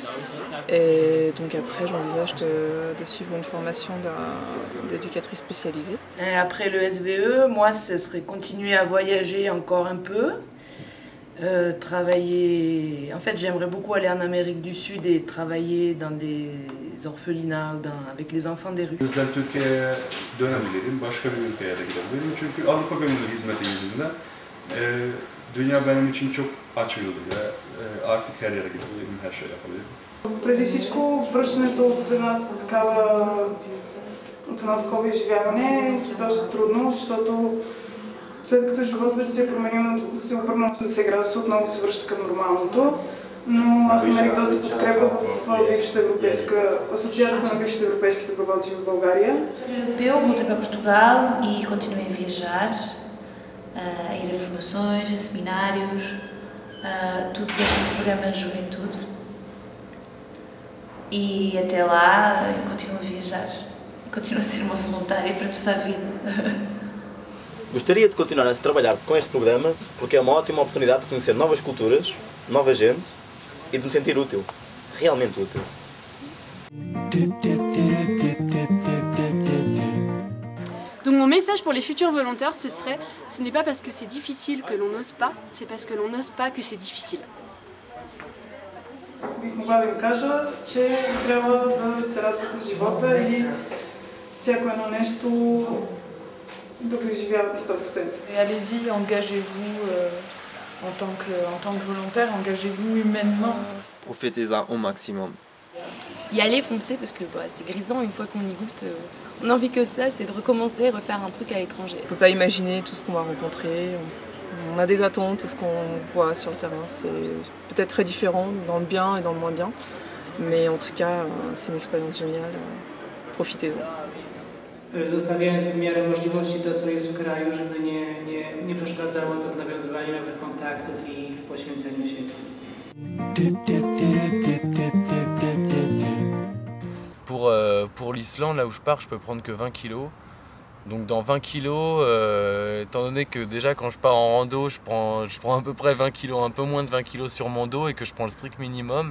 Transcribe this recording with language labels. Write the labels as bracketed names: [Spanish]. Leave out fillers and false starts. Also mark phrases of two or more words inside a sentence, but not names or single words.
[French] Et donc après, j'envisage de suivre une formation d'éducatrice spécialisée. Et après le SVE, moi, ce serait continuer à voyager encore un peu, travailler... En fait, j'aimerais beaucoup aller en Amérique du Sud et travailler dans des orphelinats avec les enfants des rues. [Turkish] Bizden Türkiye'ye dönebilirim, başka bir ülkeye de gidebilirim. Çünkü Avrupa Gönüllü Hizmeti yüzünden dünya benim için çok açıldı ve artık her yere gidebilirim, her şey yapabilirim. [Bulgarian] Преди всичко, връщането от едно такова изживяване е доста трудно, защото след като живота се е променил, се е обърнал с 10 градуса, отново се връща към нормалното. Но аз намерих доста подкрепа в бившата европейска, Асоциацията на бившите европейски доброволци в България. [Portuguese] Eu voltei para Portugal e continuei a viajar, a ir a formações, a seminários, tudo dentro do programa de juventude. E até lá continuo a viajar, continuo a ser uma voluntária para toda a vida. Gostaria de continuar a trabalhar com este programa porque é uma ótima oportunidade de conhecer novas culturas, nova gente e de me sentir útil, realmente útil. [French] Donc mon message pour les futurs volontaires, ce n'est pas parce que c'est difficile que l'on n'ose pas, c'est parce que l'on n'ose pas que c'est difficile. [Bulgarian] Бих могла да им кажа, че трябва да се радват на живота и всяко едно нещо да го изживяват на 100%. [French] Allez-y, engagez-vous en tant que volontaire, engagez-vous humainement. Profitez-en au maximum. Y aller, foncer, parce que c'est grisant une fois qu'on y goûte. On n'a envie que de ça, c'est de recommencer, refaire un truc à l'étranger. On ne peut pas imaginer tout ce qu'on va rencontrer. On a des attentes, ce qu'on voit sur le terrain, c'est peut-être très différent dans le bien et dans le moins bien. Mais en tout cas, c'est une expérience géniale. Profitez-en. [Polish] Zostawiając w miarę możliwości to, co jest w kraju, żeby nie przeszkadzało to w nawiązywaniu nowych kontaktów i w poświęceniu siebie. [French] Pour l'Islande, là où je pars, je peux prendre que 20 kilos. Donc dans 20 kilos, étant donné que déjà quand je pars en rando, je prends à peu près 20 kilos, un peu moins de 20 kilos sur mon dos et que je prends le strict minimum.